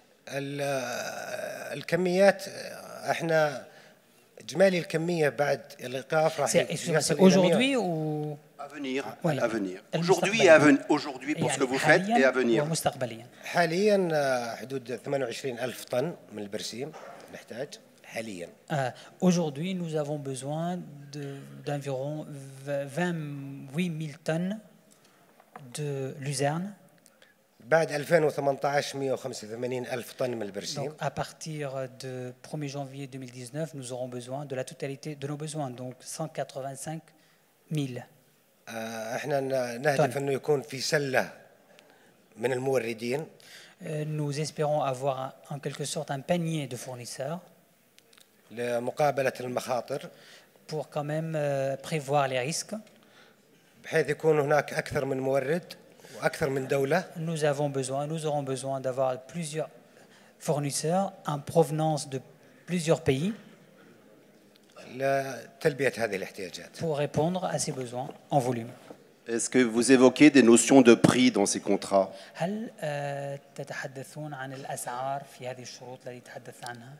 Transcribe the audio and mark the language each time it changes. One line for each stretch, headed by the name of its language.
Arabic: الكميات احنا اجمالي الكميه بعد الايقاف راح
French: C'est aujourd'hui ou à venir, voilà. à venir. Aujourd'hui pour ce que vous faites et à venir.
Arabic: حاليا حدود 28,000 طن من البرسيم نحتاج حاليا.
French: Aujourd'hui, nous avons besoin d'environ 28 000 tonnes de luzerne.
Arabic: بعد 2018 185,000 طن من البرسيم.
French: Donc, à partir de 1er janvier 2019, nous aurons besoin de la totalité de nos besoins, donc 185 000.
Arabic: احنا نهدف انه يكون في سله من الموردين.
French: Nous espérons avoir en quelque sorte un panier de fournisseurs
Arabic: لمقابله المخاطر.
French: Pour quand même prévoir les risques.
Arabic: بحيث يكون هناك اكثر من مورد واكثر من دوله.
French: Nous aurons besoin d'avoir plusieurs fournisseurs en provenance de plusieurs pays.
Arabic: لتلبيه هذه الاحتياجات.
French: Pour répondre à ces besoins en volume. Est-ce que vous évoquez des notions de prix dans ces contrats?
Arabic: هل تتحدثون عن الأسعار في هذه الشروط التي تحدث عنها؟